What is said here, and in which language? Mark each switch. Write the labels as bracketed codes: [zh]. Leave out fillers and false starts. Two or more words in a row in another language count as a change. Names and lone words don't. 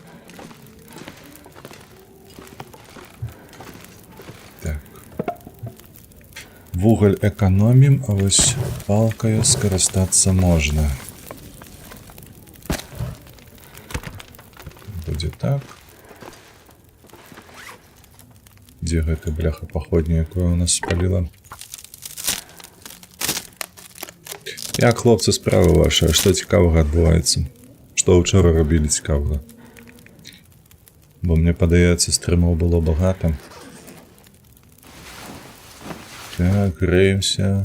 [uk] Так. Вуголь экономим, а ось палкою скористатися можна. Буде так. [be] Де гэта, бляха, походня, якое у нас спалила? Як, хлопцы, справа ваша? Што цікавага адбываецца? Што ўчора рабілі цікавага? Бо мне падаецца, стрымаў было багата. Так, грэемся.